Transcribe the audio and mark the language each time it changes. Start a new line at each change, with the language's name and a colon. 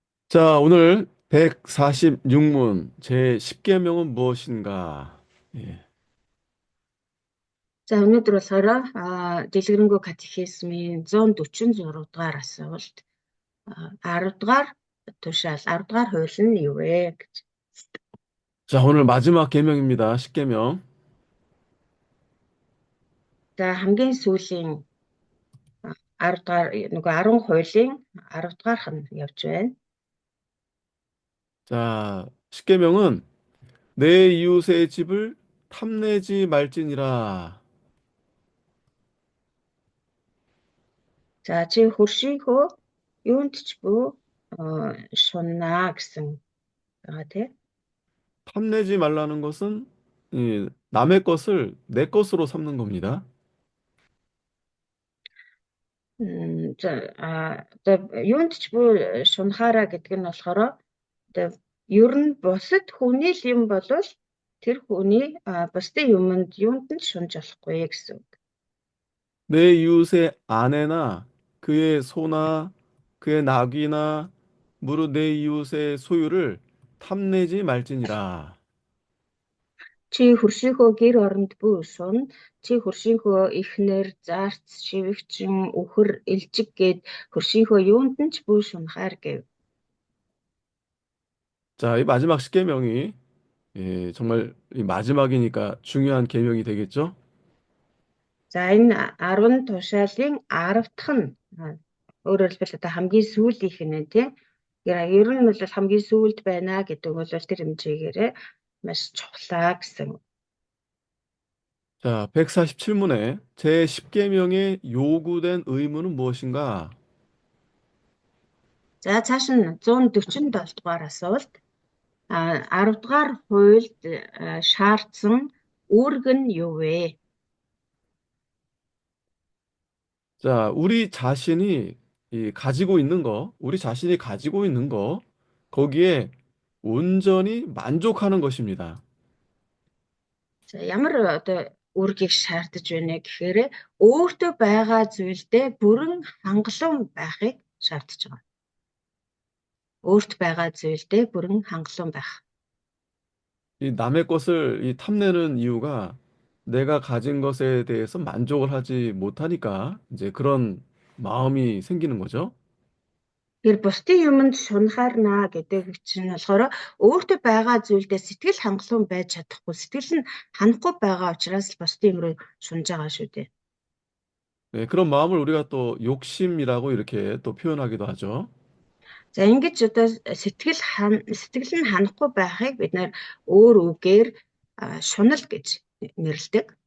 Korean: 자, 오늘 146문 제 10계명은 무엇인가? 예.
Mongolian: За өнөөдөр болохоор дэлгэрэнгүй катехизмын 146 дугаар асуулт 10 дугаар тушаал 10 дугаар хууль нь юу вэ гэж.
Korean: 자, 오늘 마지막 계명입니다. 10계명.
Mongolian: За хамгийн сүүлийн 10 дугаар нөгөө 10 хуулийн 10 дугаарх нь явж байна.
Korean: 자, 10계명은 내 이웃의 집을 탐내지 말지니라.
Mongolian: За чи хөршийнхөө юунд ч бүү шуннаа гэсэн байгаа тий.
Korean: 탐내지 말라는 것은 남의 것을 내 것으로 삼는 겁니다.
Mongolian: За одоо юунд ч бүү шунхаараа гэдэг нь болохоор одоо ер нь бусад хүний л юм болвол тэр хүний бусдын юмд юунд нь ч шунж болохгүй гэсэн үг.
Korean: 내 이웃의 아내나 그의 소나 그의 나귀나 무릇 내 이웃의 소유를 탐내지 말지니라.
Mongolian: Чи хөршийнхөө гэр оронд бүү шун, чи хөршийнхөө эхнэр, заарц, шивгчин, үхэр, элжиг гээд хөршийнхөө юунд нь ч бүү шунхаар гэв.
Korean: 자, 이 마지막 십계명이 정말 이 마지막이니까 중요한 계명이 되겠죠?
Mongolian: За энэ 10 тушаалын 10 дахь нь өөрөөр хэлбэл одоо хамгийн сүүлийнх нь тийм. Ер нь бол хамгийн сүүлд байна гэдэг бол тэр хэмжээгээрээ маш чухлаа гэсэн.
Korean: 자, 147문에 제 10계명에 요구된 의무는 무엇인가?
Mongolian: За цааш нь 147 дугаар асуулт. 10 дугаар хуульд шаардсан үүрэг нь юу вэ?
Korean: 자, 우리 자신이 가지고 있는 거, 거기에 온전히 만족하는 것입니다.
Mongolian: За ямар одоо үүргийг шаардаж байна гэхээр өөртөө байгаа зүйлдээ бүрэн хангалуун байхыг шаардаж байгаа. өөрт байгаа зүйлдээ бүрэн хангалуун байх.
Korean: 이 남의 것을 이 탐내는 이유가 내가 가진 것에 대해서 만족을 하지 못하니까 이제 그런 마음이 생기는 거죠.
Mongolian: Тэр бусдын юмд шунхаарнаа гэдэг чинь болохоор өөртөө байгаа зүйлдээ сэтгэл хангалуун байж чадахгүй, сэтгэл нь ханахгүй байгаа учраас л бусдын юм руу шунж байгаа шүү дээ.
Korean: 네, 그런 마음을 우리가 또 욕심이라고 이렇게 또 표현하기도 하죠.
Mongolian: За ингэж одоо сэтгэл нь ханахгүй байхыг бид нэр өөр үгээр шунал гэж нэрлэдэг.